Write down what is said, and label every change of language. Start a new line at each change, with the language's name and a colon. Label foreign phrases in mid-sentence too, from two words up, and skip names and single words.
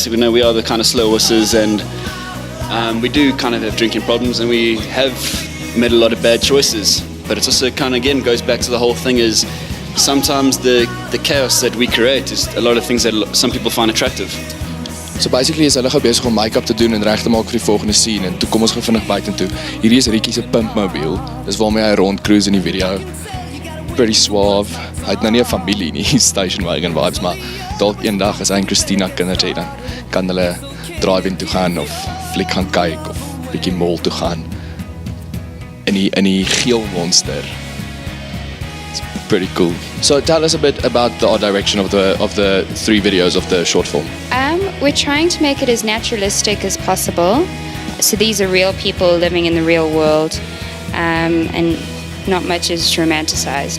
English: We know we are the kind of slow wusses, and we do kind of have drinking problems, and we have made a lot of bad choices. But it's also kind of, again, goes back to the whole thing is sometimes the chaos that we create is a lot of things that some people find attractive.
Afrikaans: So basically is hulle besig om make-up te doen en reg te maak vir die volgende scene, en toe kom ons vinnig buitentoe. Hierdie is Ricky se pimpmobiel. Dis waarmee hy rond cruise in die video.
English: Pretty suave.
Afrikaans: Hy het nou nie 'n familie nie,
English: station wagon vibes,
Afrikaans: maar dalk eendag as hy en Christina kinders het, dan kan hulle drive-in toe gaan of fliek gaan kyk of bietjie mall toe gaan. In die geel monster.
English: It's pretty cool. So tell us a bit about the art direction of the 3 videos of the short film. We're trying to make it as naturalistic as possible. So these are real people living in the real world, and not much is romanticized.